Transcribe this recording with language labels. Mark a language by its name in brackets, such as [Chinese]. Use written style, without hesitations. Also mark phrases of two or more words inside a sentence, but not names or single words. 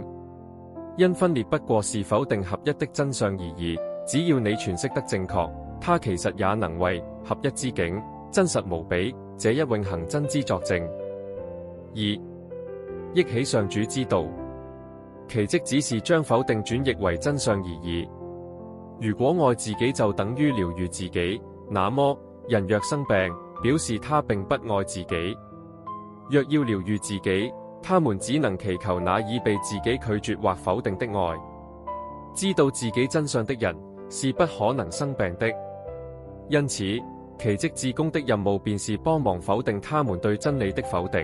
[Chinese] 因分裂不過是否定合一的真相而已，只要你詮釋得正確，它其實也能為合一之境真實無比這一永恆真知作證。2. 憶起上主之道，奇蹟只是將否定轉譯為真相而已。如果愛自己就等於療癒自己，那麼人若生病，表示他並不愛自己。若要療癒自己，他們只能祈求那已被自己拒絕或否定的愛。知道自己真相的人是不可能生病的，因此奇蹟志工的任務便是幫忙否定他們對真理的否定。